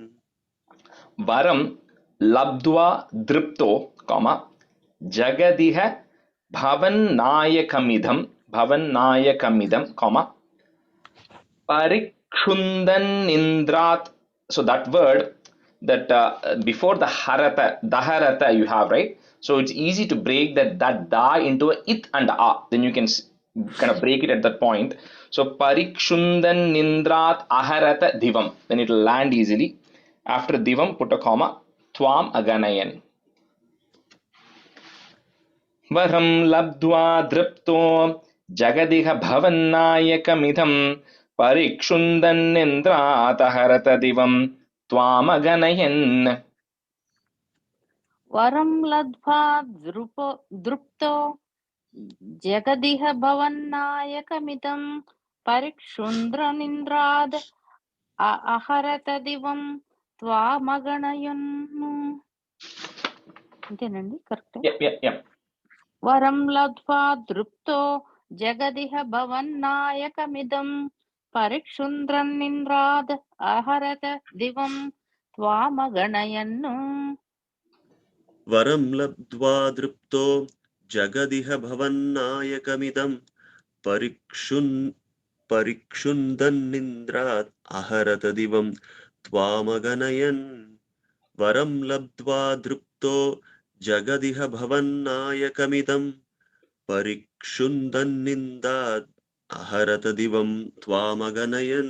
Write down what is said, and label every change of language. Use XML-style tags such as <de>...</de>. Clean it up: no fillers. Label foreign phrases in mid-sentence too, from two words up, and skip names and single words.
<sa>वरं लब्ध्वा दृप्तो, comma, जगदिह भवन् नायकमिदं, comma, परिक्षुन्दन् इन्द्रात्.</sa> <en>So that word, that before the harata, daharata you have, right? So it's easy to break that da into a it and a. Then you can kind of break it at that point. So</en> <sa>परिक्षुन्दन् निन्द्रात् अहरत दिवं.</sa> <en>Then it will land easily. After divam, put a comma.</en> <sa>त्वम् अगणयन्. वरं लब्ध्वा दृप्तो जगदिह भवन्नायकमिदं परिक्षुन्दन् निन्द्रात् अहरत दिवं त्वम् अगणयन्. वरं लब्ध्वा दृप्तो जगदिह भवन्नायकमिदं परिक्षुन्द्रनिन्द्राद् అహరత దివం త్వామగణయన్</sa> <te>అంతేనండి కరెక్ట్</te> <en>Yep.</en> <sa>వరం లబ్ధ్వా దృప్తో జగదిహ భవన్నాయకమిదం పరిక్షుంద్రన్నింద్రాద్ అహరత దివం త్వామగణయన్ वरं लब्ध्वा दृप्तो जगदिह भवन्नायकमिदं परिक्षुन्दन्निन्द्रात् अहरत दिवं त्वामगणयन् वरं लब्ध्वा दृप्तो जगदिह भवन्नायकमिदं परिक्षुन्दन्निन्दात् अहरत दिवं त्वामगणयन्</sa>